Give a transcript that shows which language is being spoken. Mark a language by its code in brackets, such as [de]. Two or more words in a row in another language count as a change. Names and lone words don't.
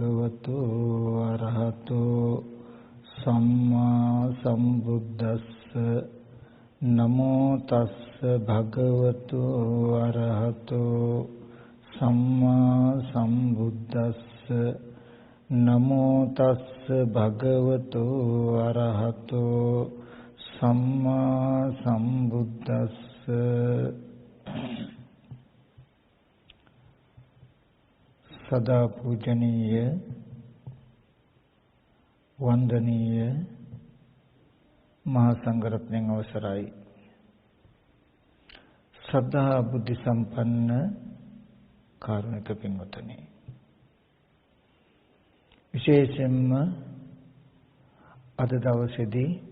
[pi] භගවතු අරහතෝ සම්මා සම්බුද්දස්ස නමෝ තස්ස භගවතු අරහතෝ සම්මා සම්බුද්දස්ස නමෝ තස්ස භගවතු අරහතෝ සම්මා සම්බුද්දස්ස. [si] සදා පූජනීය වන්දනීය මහා සංඝරත්නයන් අවසරයි. ශ්‍රද්ධා බුද්ධ සම්පන්න කාරුණික පින්වත්නි, විශේෂයෙන්ම අද දවසේදී